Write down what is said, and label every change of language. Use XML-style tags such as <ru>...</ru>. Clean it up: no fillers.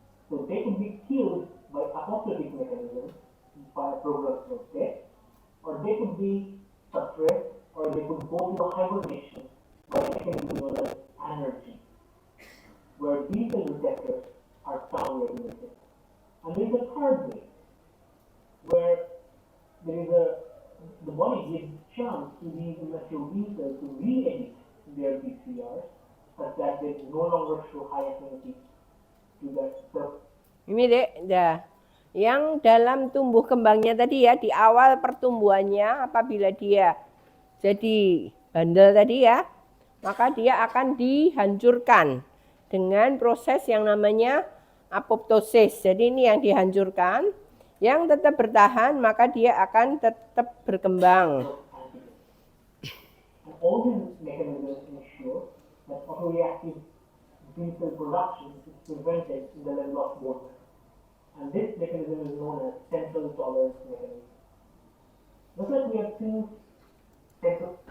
<en>So they could be killed by apoptotic mechanisms, by a progress of death, or they could be suppressed, or they could go to a hibernation by a mechanism known as anergy, where B cell receptors are down-regulated. And there is a third way, where the body gives chance to these immature B cells to re-edit their BCRs such that they no longer show high affinity to the</en> <id>Ini dek, dah. Yang dalam tumbuh kembangnya tadi ya, di awal pertumbuhannya apabila dia jadi bandel tadi ya, maka dia akan dihancurkan dengan proses yang namanya apoptosis. Jadi ini yang dihancurkan, yang tetap bertahan maka dia akan tetap berkembang.</id> <en>And all these mechanisms ensure that autoreactive B cell production is prevented in the level of bone marrow. And this mechanism is known as central tolerance mechanism. Just like we have seen central</en>